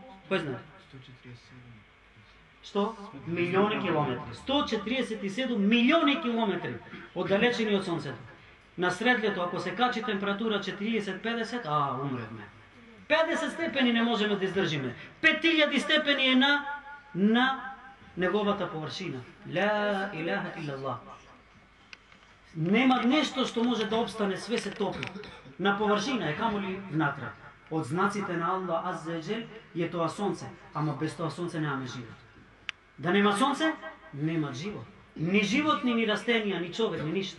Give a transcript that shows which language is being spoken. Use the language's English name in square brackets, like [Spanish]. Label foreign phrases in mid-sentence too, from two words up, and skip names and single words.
[Macedonian] Кој знае? 100 милиони километри. 147 милиони километри оддалечени од сонцето. На средлето, ако се качи температура 40-50, умревме. 50 степени не можеме да издржиме. 5000 степени е на неговата површина. [Arabic] لا إله إلا الله. [Macedonian] Нема нешто што може да обстане, све се топи. На површина е, камоли внатре. Од знаците на Аллах Аззаваџел е тоа сонце, ама без тоа сонце немаме живот. Да нема сонце, нема живот. Ни живот, ни растенија, ни човек, ни ништо.